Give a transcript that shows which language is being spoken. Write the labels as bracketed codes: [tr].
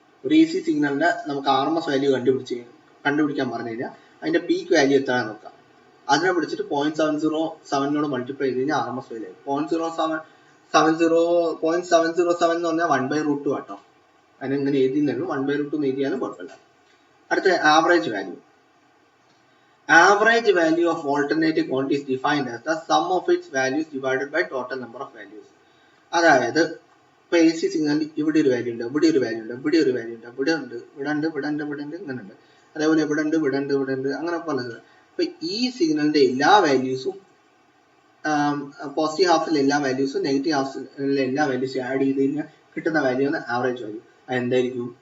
[ml] ഒരു AC സിഗ്നലിന്റെ നമുക്ക് RMS വാല്യൂ കണ്ടുപിടിക്കാൻ പറഞ്ഞു കഴിഞ്ഞാൽ അതിന്റെ പീക്ക് വാല്യൂ എത്രയാണ് നോക്കാം. അതിനെ പിടിച്ചിട്ട് 0.707 മൾട്ടിപ്ലൈ ചെയ്ത് കഴിഞ്ഞാൽ RMS വാല്യൂ. 0.707 എന്ന് പറഞ്ഞാൽ 1/√2 കേട്ടോ. അതിനെങ്ങനെ എഴുതിയെന്നുള്ളൂ, 1/√2 എന്ന് എഴുതിയാലും കുഴപ്പമില്ല. അടുത്ത average value. [en] Average value of alternating quantity is defined as the sum of its values divided by total number of values. [ml] അതായത് ഇപ്പൊ AC സിഗ്നലിൽ ഇവിടെ ഒരു വാല്യൂ ഉണ്ട്, ഇവിടെ ഒരു വാല്യൂ ഉണ്ട്, ഇവിടെ ഒരു വാല്യൂ ഉണ്ട്, ഇവിടെ ഉണ്ട്, ഇവിടെ ഉണ്ട്, ഇവിടെ ഉണ്ട്, ഇവിടെ ഉണ്ട്, ഇങ്ങനെ ഉണ്ട്. അതേപോലെ ഇവിടെ ഉണ്ട്, ഇവിടെ ഉണ്ട്, ഇവിടെ ഉണ്ട്, അങ്ങനെ പലത്. അപ്പൊ ഈ സിഗ്നലിന്റെ എല്ലാ വാല്യൂസും പോസിറ്റീവ് ഹാഫിലെ എല്ലാ വാല്യൂസും നെഗറ്റീവ് ഹാഫിലെ എല്ലാ വാല്യൂസും ആഡ് ചെയ്ത് കഴിഞ്ഞാൽ കിട്ടുന്ന വാല്യൂ ആണ് ആവറേജ് വാല്യൂ. അത് എന്തായിരിക്കും?